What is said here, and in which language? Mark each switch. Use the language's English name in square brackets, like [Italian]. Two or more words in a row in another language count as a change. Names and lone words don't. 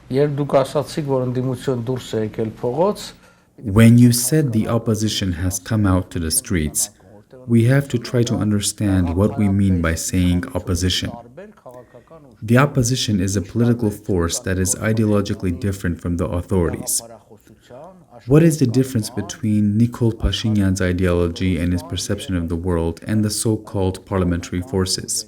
[Armenian] Երբ դուք ասացիք, որ ընդդիմություն դուրս է եկել փողոց, [English] When you said the opposition has come out to the streets, we have to try to understand what we mean by saying opposition. The opposition is a political force that is ideologically different from the authorities. What is the difference between Nikol Pashinyan's ideology and his perception of the world and the so-called parliamentary forces?